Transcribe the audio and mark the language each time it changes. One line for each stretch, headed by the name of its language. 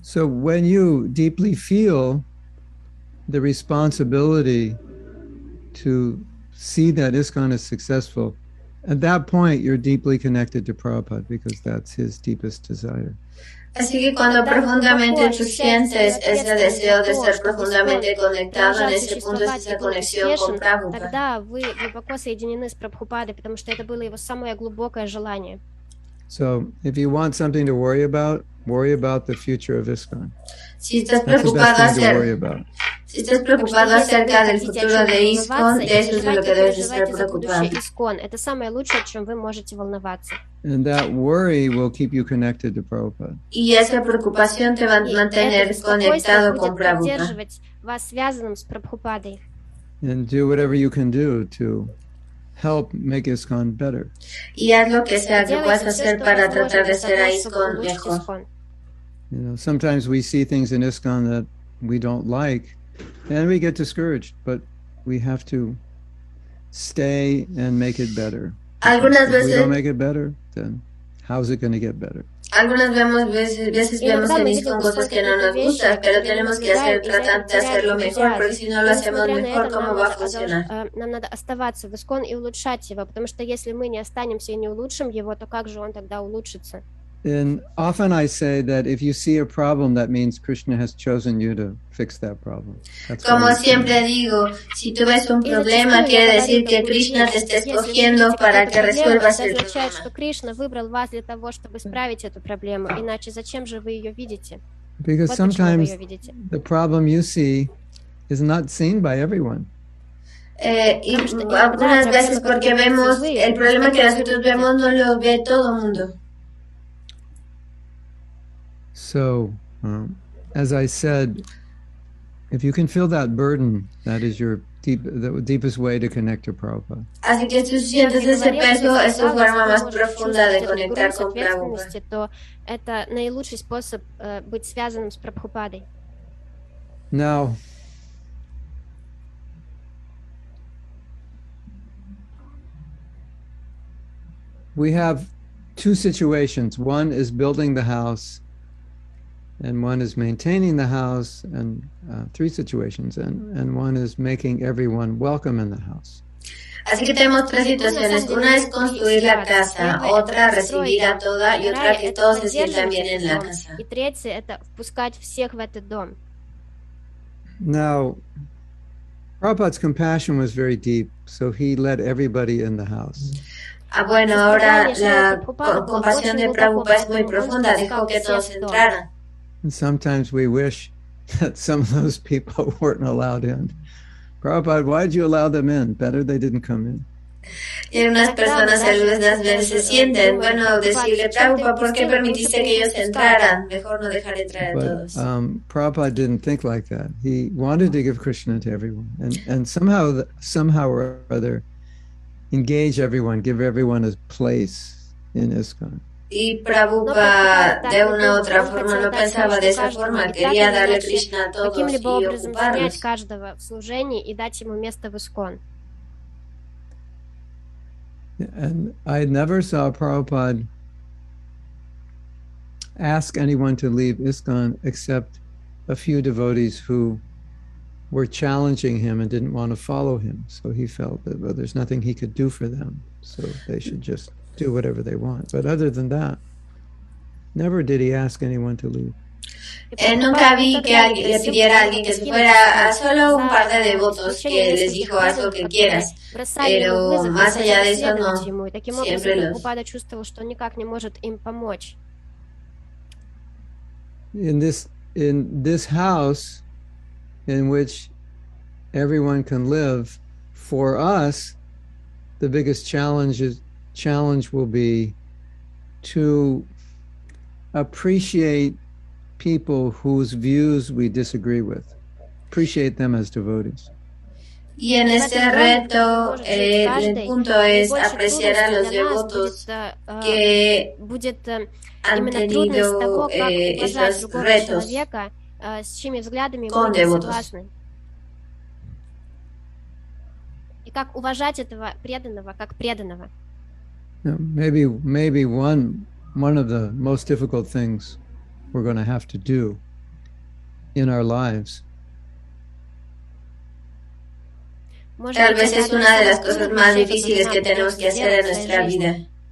English: So when you deeply feel the responsibility to see that ISKCON is successful, at that point you're deeply connected to Prabhupada because that's his deepest desire.
Spanish: Así que cuando profundamente tú sientes ese deseo de estar profundamente conectado, en ese punto es esa conexión con Prabhupada.
Russian: Тогда вы глубоко соединены с Прабхупадой, потому что это было его самое глубокое желание.
English: So if you want something to worry about the future of ISKCON.
Spanish: Si estás
English: That's the
Spanish: preocupado
English: best thing to worry about.
Spanish: Si estás preocupado acerca del futuro de ISKCON, de eso es de lo que debes estar preocupado.
Russian: Это самое лучшее, о чем вы можете волноваться.
English: And that worry will keep you connected to Prabhupada.
Spanish: Y esa preocupación te va a mantener conectado con Prabhupada.
Russian: Вас связанным с Прабхупадой.
English: And do whatever you can do to help make ISKCON better.
Spanish: Y haz lo que sea que puedas hacer para tratar de hacer a ISKCON mejor.
English: Sometimes we see things in ISKCON that we don't like, and we get discouraged, but we have to stay and make it better.
Spanish: Algunas
English: If we
Spanish: veces
English: don't make it better, then how's it going to get better?
Spanish: Algunas veces vemos en ISKCON cosas que no nos gustan, pero tenemos que tratar de hacerlo mejor, porque si no lo hacemos mejor, ¿cómo va a funcionar?
Russian: Нам надо оставаться в ISKCON и улучшать его, потому что если мы не останемся и не улучшим его, то как же он тогда улучшится?
English: And often I say that if you see a problem, that means Krishna has chosen you to fix that problem.
Spanish: Como siempre digo, si tú ves un problema, quiere decir que Krishna te está escogiendo para que resuelvas el problema.
Russian: что Кришна выбрал вас для того, чтобы исправить эту проблему, иначе зачем же вы ее видите?
English: Because
Russian: Вот почему вы
English: sometimes
Russian: ее видите.
English: the problem you see is not seen by everyone.
Spanish: Y algunas veces porque vemos el problema que nosotros vemos no lo ve todo el mundo.
English: So, as I said, if you can feel that burden, that is the deepest way to connect to Prabhupada.
Spanish: Así que si sientes ese peso, es tu forma más profunda de conectar con Prabhupada.
Russian: То это наилучший способ быть связанным с Прабхупадой.
English: Now, we have two situations. One is building the house, and one is maintaining the house, and three situations, and one is making everyone welcome in the house.
Spanish: Así que tenemos tres situaciones. Una es construir la casa, otra recibir a toda y otra que todos se sientan bien en la casa.
Russian: И третье это впускать всех в этот дом.
English: Now, Prabhupada's compassion was very deep, so he let everybody in the house.
Spanish: Bueno, ahora la compasión de Prabhupada es muy profunda, dejó que todos entraran.
English: And sometimes we wish that some of those people weren't allowed in. Prabhupada, why did you allow them in? Better they didn't come in.
Spanish: Y unas personas algunas veces se sienten, bueno, decirle, Prabhupada, ¿por qué permitiste que ellos entraran? Mejor no dejar entrar a todos.
English: Prabhupada didn't think like that. He wanted to give Krishna to everyone, and somehow or other, engage everyone, give everyone a place in ISKCON.
Spanish: Y Prabhupada de una u otra forma no pensaba de esa forma, quería darle Krishna a todos y ocuparlos.
Russian: Каждого в служении и дать ему место в ISKCON.
English: And I never saw Prabhupada ask anyone to leave ISKCON except a few devotees who were challenging him and didn't want to follow him. So he felt that, well, there's nothing he could do for them, so they should just do whatever they want. But other than that, never did he ask anyone to leave.
Spanish: Nunca vi que alguien le pidiera a alguien que se fuera, a solo un par de devotos que les dijo haz lo que quieras, pero más allá de eso no, siempre los...
Russian: Прабхупада чувствовал, что никак не может им помочь.
English: In this house in which everyone can live, for us, the biggest challenge will be to appreciate people whose views we disagree with. Appreciate them as devotees.
Spanish: Y en este reto, el punto es apreciar a los devotos que han tenido estos retos
Russian: с чьими взглядами
Spanish: con
Russian: мы не
Spanish: devotos.
Russian: согласны. И как уважать этого преданного, как преданного.
English: Maybe one of the most difficult things we're going to have to do in our lives.
Spanish: Tal vez es una de las cosas más difíciles que tenemos que hacer en nuestra vida.